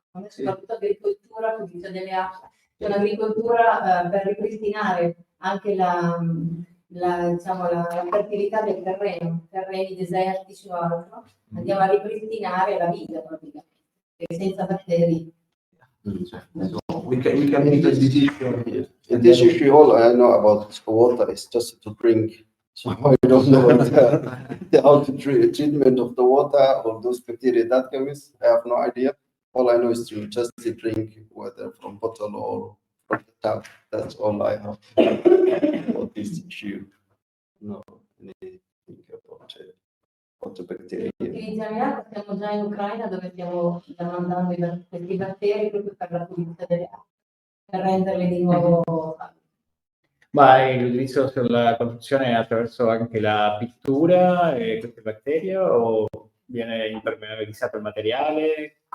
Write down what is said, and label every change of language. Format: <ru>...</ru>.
<it>Soprattutto agricoltura, utilizzo delle acque. C'è un'agricoltura per ripristinare anche diciamo, la fertilità del terreno, terreni desertici o altro, andiamo a ripristinare la vita praticamente, senza batteri.</it> <en>So we can make a decision. In this issue, all I know about water is just to drink. So I don't know how to treatment of the water or those bacteria that comes. I have no idea. All I know is to just drink, whether from bottle or from the tap. That's all I have about this issue. No, anything about the bacteria.</en> <it>Utilizziamo l'acqua, siamo già in Ucraina dove stiamo mandando questi batteri proprio per la pulizia delle acque, per renderle di nuovo salve. Ma l'utilizzo sulla costruzione è attraverso anche la pittura e queste batterie o viene impermeabilizzato il materiale?</it>